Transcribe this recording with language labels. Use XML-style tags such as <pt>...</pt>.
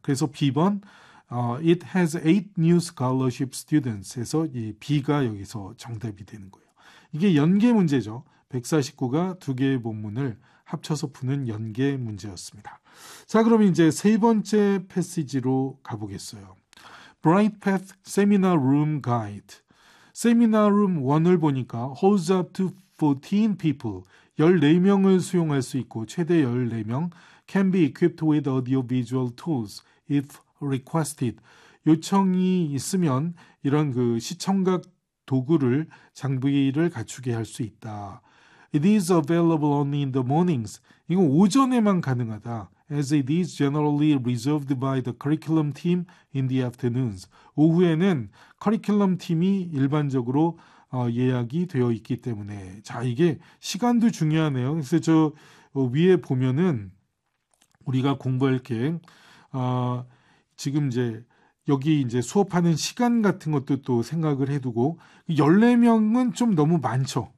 <ko>그래서 B번,</ko> <en>It has 8 new scholarship students.</en> <ko>해서 이 B가 여기서 정답이 되는 거예요. 이게 연계 문제죠. 149가 두 개의 본문을 합쳐서 푸는 연계 문제였습니다. 자, 그럼 이제 세 번째 패시지로 가보겠어요.</ko> <en>Brightpath Seminar Room Guide. Seminar Room 1</en> <ko>을 보니까</ko> <en>holds up to 14 people.</en> <ko>14명을 수용할 수 있고 최대 14명.</ko> <en>Can be equipped with audiovisual tools if requested.</en> <ko>요청이 있으면 이런 그 시청각 도구를 장비를 갖추게 할 수 있다.</ko> <en>It is available only in the mornings.</en> <ko>이건 오전에만 가능하다.</ko> <en>As it is generally reserved by the curriculum team in the afternoons.</en> <ko>오후에는 커리큘럼 팀이 일반적으로 예약이 되어 있기 때문에. 자, 이게 시간도 중요하네요. 그래서 저 위에 보면은 우리가 공부할 게 지금 이제 여기 이제 수업하는 시간 같은 것도 또 생각을 해두고, 14명은 좀 너무 많죠.</ko>